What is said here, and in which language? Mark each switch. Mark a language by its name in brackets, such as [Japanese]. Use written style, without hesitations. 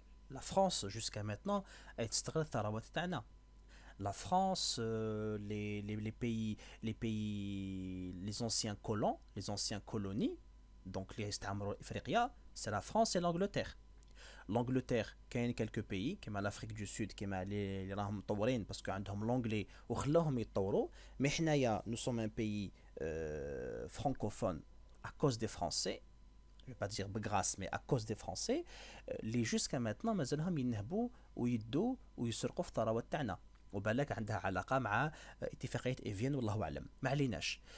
[French] La France jusqu'à maintenant elle [Arabic] تستغل الثروات تاعنا. [French] La France, les anciens colons, les anciens colonies, donc les [Arabic] استعمروا إفريقيا, [French] c'est la France et l'Angleterre. [Arabic] L'Angleterre, كاين [French] quelques pays [Arabic] كما l'Afrique du Sud كما اللي راهم مطورين باسكو عندهم l'anglais وخلاهم يتطوروا. [French] mais حنايا nous sommes un pays francophone à cause des Français. Je vais pas dire grâce mais à cause des Français. [Arabic] اللي [French] jusqu'à maintenant [Arabic] مازالهم ينهبوا ويدوا ويسرقوا في الثروات تاعنا. وبالك عندها علاقه مع اتفاقيه ايفيان والله اعلم. ما عليناش.